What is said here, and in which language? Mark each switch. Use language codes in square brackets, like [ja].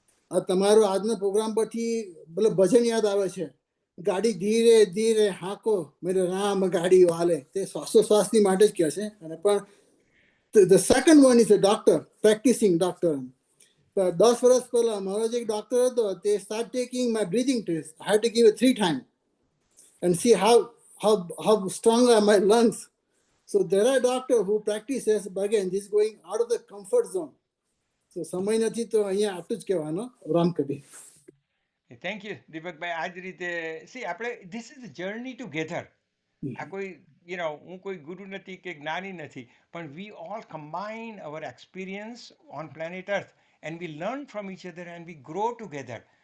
[gu] આ તમારો આજનો પ્રોગ્રામ પછી પેલો ભજન યાદ આવે છે, [hi] ગાડી ધીરે ધીરે હાંકો મેરે રામ ગાડી વાલે. [gu] તે શ્વાસોશ્વાસની માટે જ કહે છે. અને પણ [en] The second one is a doctor, practising doctor. [gu] 10 વર્ષ પહેલા મારો જે એક ડોક્ટર હતો તે [en] Start taking my breathing test. I had to give it 3 times and see how strong are my lungs. So there are doctors who practices, but again, this is going out of the comfort zone. So [gu] સમય નથી તો અહીંયા આટલું જ કહેવાનો. Ramkabir. [en] Thank you Deepakbhai. [gu] આ જ રીતે [en] સી [gu] આપણે [en] This is journey together. [gu] આ કોઈ હું કોઈ ગુરુ નથી કે જ્ઞાની નથી, પણ [en] We all combine our experience on planet Earth and we learn from each other and we grow together.